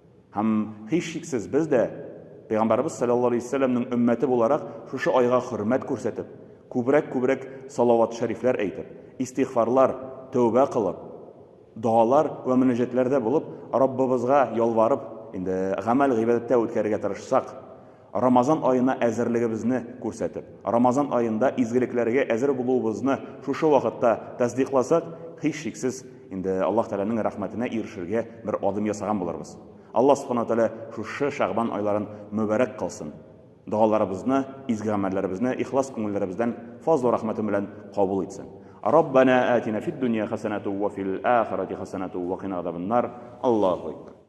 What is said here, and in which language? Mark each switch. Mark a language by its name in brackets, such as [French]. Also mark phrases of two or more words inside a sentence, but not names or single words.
[Tatar] Һәм һичшиксез без дә Пәйгамбәрбез [Arabic] صلى الله عليه وسلم [Tatar] өммәте буларак шушы айга хөрмәт күрсәтеп, күбрәк салават шәрифләр әйтеп, истигъфарлар, тәүбә кылып, дуалар ва мөнәҗәтләрдә булып, Раббыбызга ялварып, инде гамәл гыйбадәттә үткәрергә тырышсак, Рамазан аена әзерлегебезне күрсәтеп, Рамазан аенда изгелекләргә әзер булуыбызны шушы вакытта тасдикласак, һичшиксез инде Аллаһ Тәгаләнең рәхмәтенә ирешергә бер адым ясаган булырбыз. Аллаһ [Arabic] سبحانه وتعالى [Tatar] шушы Шагбан айларын мүбәрәк кылсын. Дуаларыбызны, изге гамәлләребезне ихлас күңелләребездән фазл рәхмәте белән кабул итсен. [Arabic] ربنا آتنا في الدنيا حسنة وفي الآخرة حسنة وقنا عذاب النار. الله أكبر.